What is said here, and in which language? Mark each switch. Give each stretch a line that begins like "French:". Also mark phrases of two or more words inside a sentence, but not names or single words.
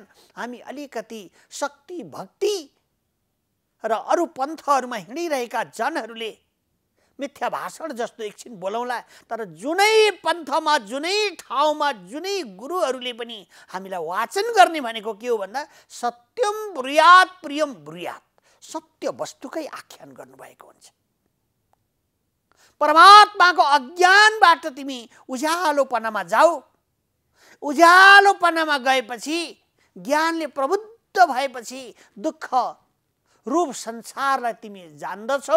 Nepali: हामी अलिकति शक्ति भक्ति र अरू पन्थहरूमा हिँडिरहेका जनहरूले मिथ्या भाषण जस्तो एकछिन बोलौँला, तर जुनै पन्थमा, जुनै ठाउँमा, जुनै गुरुहरूले पनि हामीलाई वाचन गर्ने भनेको के हो भन्दा
Sanskrit: सत्यम ब्रुयात प्रियम ब्रुयात,
Nepali: सत्य वस्तुकै आख्यान गर्नुभएको हुन्छ। परमात्माको अज्ञानबाट तिमी उज्यालोपनामा जाऊ। उज्यालोपनामा गएपछि, ज्ञानले प्रबुद्ध भएपछि दुःख रूप संसारलाई तिमी जान्दछौ।